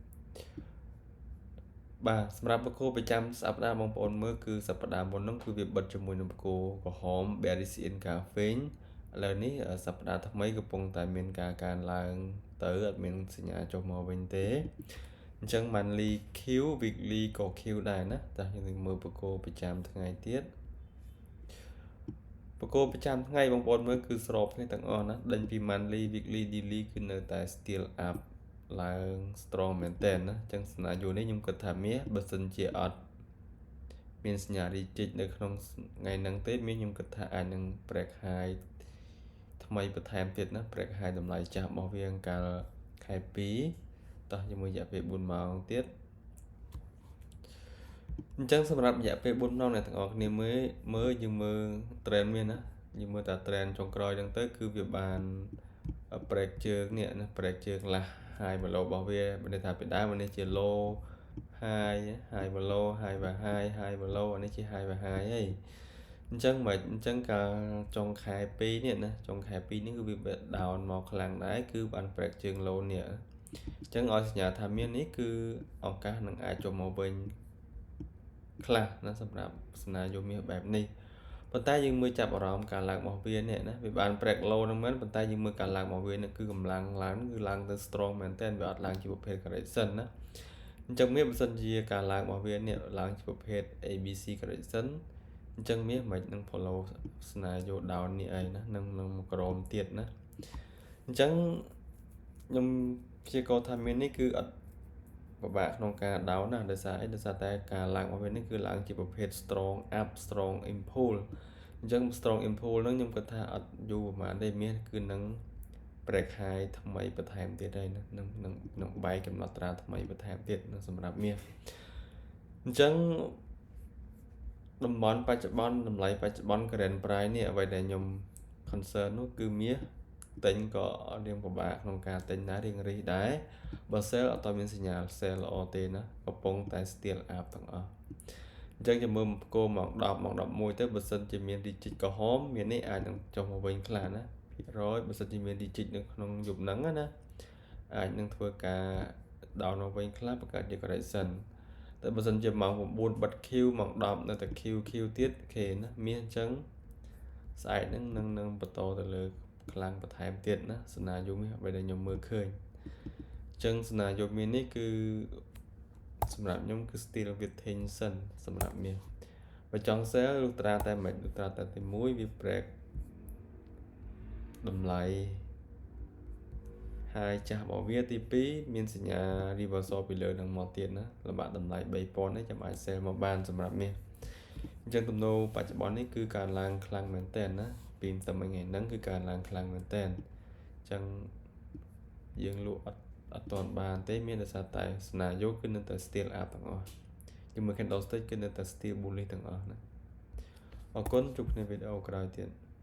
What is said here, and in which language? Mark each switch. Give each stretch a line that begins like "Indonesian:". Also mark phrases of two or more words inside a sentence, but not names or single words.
Khmer: បាទសម្រាប់បកគោប្រចាំសប្តាហ៍បងប្អូនមើលគឺសប្តាហ៍មុនហ្នឹងគឺវាបិទជាមួយនឹងបកគោក្រហម Berisian Cafe ឥឡូវនេះសប្តាហ៍ថ្មីកំពុងតែមានការកើនឡើងទៅអត់មានសញ្ញាចុះមកវិញទេអញ្ចឹង monthly Q weekly ក៏ Q ដែរណាតោះយើងមើលបកគោប្រចាំថ្ងៃទៀត បកគោប្រចាំថ្ងៃបងប្អូនមើលគឺស្របគ្នាទាំងអស់ណាដេញពី
English: monthly weekly daily
Khmer: គឺនៅតែ
English: still up
Khmer: ឡើង strong មែនតើណាអញ្ចឹងស្នាយោនេះខ្ញុំគិតថាមាសបើសិនជាអត់មានសញ្ញារីជីកនៅក្នុងថ្ងៃហ្នឹងទេមាសខ្ញុំគិតថាអាចនឹង
English: break high
Khmer: ថ្មីបន្ថែមទៀតណា
English: break high
Khmer: តម្លៃចាស់របស់វាកាលខែ2តោះជាមួយរយៈពេល4ម៉ោងទៀត អញ្ចឹងសម្រាប់រយៈពេល4ម៉ោងអ្នកទាំងអស់គ្នាមើលយើងមើល trend មានណាយើងមើលតា trend ចុងក្រោយហ្នឹងទៅគឺវាបាន break ជើងនេះណា break ជើងឡាស់
English: high below
Khmer: របស់វាបើន័យថាពីដើមនេះជា low
English: high below high by high below
Khmer: អានេះជា
English: high by high
Khmer: ហើយអញ្ចឹងមិនអញ្ចឹងកាលចុងខែ2នេះណាចុងខែ2នេះគឺវា down មកខ្លាំងដែរគឺបាន break ជើង low នេះអញ្ចឹងឲ្យសញ្ញាថាមាននេះគឺឱកាសនឹងអាចចុះមកវិញខ្លះណាសម្រាប់ស្នាយោមាសបែបនេះប៉ុន្តែយើងមើលចាប់អារម្មណ៍ការឡើងរបស់វានេះណា វាបាន
English: break low
Khmer: ហ្នឹងមែនប៉ុន្តែយើងមើលការឡើងរបស់វានេះគឺកម្លាំងឡើងគឺឡើងទៅ strong មែនតើវាអត់ឡើងជាប្រភេទ correction ណាអញ្ចឹងមាសបើសិនជាការឡើងរបស់វានេះឡើងជាប្រភេទ
English: ABC correction
Khmer: អញ្ចឹងមាសមិននឹង follow ស្នាយោ down នេះអីណានឹងក្រោមទៀតណាអញ្ចឹងខ្ញុំព្យាករណ៍ថាមាសនេះគឺអត់ពិបាកក្នុងការ down ណាដោយសារអីដោយសារតែការឡើងរបស់វានេះគឺឡើងជាប្រភេទ
English: strong up strong impulse
Khmer: អញ្ចឹង
English: strong impulse
Khmer: ហ្នឹងខ្ញុំគិតថាអត់យូរប្រហែលទេមាសគឺនឹង
English: break high
Khmer: ថ្មីបន្ថែមទៀតហើយនឹងបែកកំណត់ត្រាថ្មីបន្ថែមទៀតសម្រាប់មាសអញ្ចឹងតំបន់បច្ចុប្បន្នតម្លៃបច្ចុប្បន្ន
English: current price
Khmer: នេះអ្វីដែល ខ្ញុំ concern នោះគឺមាសទិញក៏រៀងពិបាកក្នុងការទិញដែររៀងរីដែរបើ sell អត់មានសញ្ញា sell ល្អទេណាកំពុងតែ
English: still up
Khmer: ទាំងអស់អញ្ចឹង ចាំមើលគោម៉ោង10ម៉ោង11ទៅបើសិនជាមានរីជីកក្រហមមាននេះអាចនឹងចុះមកវិញខ្លះណាភាគរយ បើសិនជាមានរីជីកនៅក្នុងយប់ហ្នឹងណាអាចនឹងធ្វើការ down មកវិញខ្លះបង្កើតជា correction តែបើសិនជាម៉ោង9បិទ Q ម៉ោង10នៅតែ Q ទៀតគេណាមាសអញ្ចឹងស្អែកហ្នឹងនឹងបន្តទៅលើខ្លាំងបន្ថែមទៀតណាសនាយោមាសអ្វីដែលខ្ញុំមើលឃើញអញ្ចឹងសនាយោមាសនេះគឺសម្រាប់ខ្ញុំគឺ
English: still with tension
Khmer: សម្រាប់មាសបើចង់ sell លុះត្រាតែមិនលុះត្រាតែទី1វា break តម្លៃ high ចាស់របស់វាទី2មានសញ្ញា reversal ពីលើនឹងមកទៀតណាល្បាក់តម្លៃ 3000 នេះចាំអាច sell មកបានសម្រាប់មាសអញ្ចឹងទំនោរបច្ចុប្បន្ននេះគឺការឡើងខ្លាំងមែនតើណាពីតែមួយថ្ងៃហ្នឹងគឺការឡើងខ្លាំងមែនតើអញ្ចឹងយើងលក់អត់ទាន់បានទេមានដោយសារតែស្នាយោគឺនៅតែ
English: still up
Khmer: ទាំងអស់ជាមួយ candlestick គឺនៅតែ
English: still bullish
Khmer: ទាំងអស់ណាអរគុណជួបគ្នាវីដេអូក្រោយទៀត